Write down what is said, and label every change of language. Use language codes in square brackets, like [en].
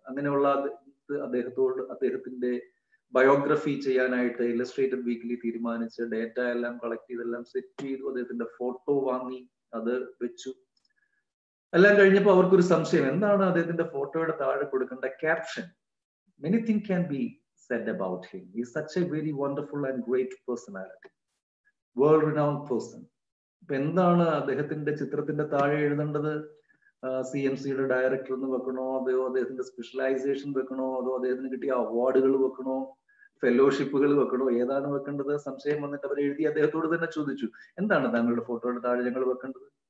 [ml] അങ്ങനെയുള്ള അദ്ദേഹത്തിന്റെ ബയോഗ്രഫി ചെയ്യാനായിട്ട് ഇല്ലസ്ട്രേറ്റഡ് വീക്കിലി തീരുമാനിച്ച് ഡേറ്റ എല്ലാം കളക്ട് ചെയ്തെല്ലാം സെറ്റ് ചെയ്തു. അദ്ദേഹത്തിന്റെ ഫോട്ടോ വാങ്ങി അത് വെച്ചു. എല്ലാം കഴിഞ്ഞപ്പോൾ അവർക്കൊരു സംശയം, എന്താണ് അദ്ദേഹത്തിന്റെ ഫോട്ടോയുടെ താഴെ കൊടുക്കേണ്ട caption? [en] Anything can be said about him. He is such a very wonderful and great personality, world renowned person. [ml] ഇപ്പൊ എന്താണ് അദ്ദേഹത്തിന്റെ ചിത്രത്തിന്റെ താഴെ എഴുതേണ്ടത്? CMCയുടെ ഡയറക്ടർ എന്ന് വെക്കണോ, അതോ അദ്ദേഹത്തിന്റെ സ്പെഷ്യലൈസേഷൻ വെക്കണോ, അതോ അദ്ദേഹത്തിന് കിട്ടിയ അവാർഡുകൾ വെക്കണോ, ഫെലോഷിപ്പുകൾ വെക്കണോ, ഏതാണ് വെക്കേണ്ടത്? സംശയം വന്നിട്ട് അവർ എഴുതി അദ്ദേഹത്തോട് തന്നെ ചോദിച്ചു, എന്താണ് താങ്കളുടെ ഫോട്ടോയുടെ താഴെ ഞങ്ങൾ വെക്കേണ്ടത്?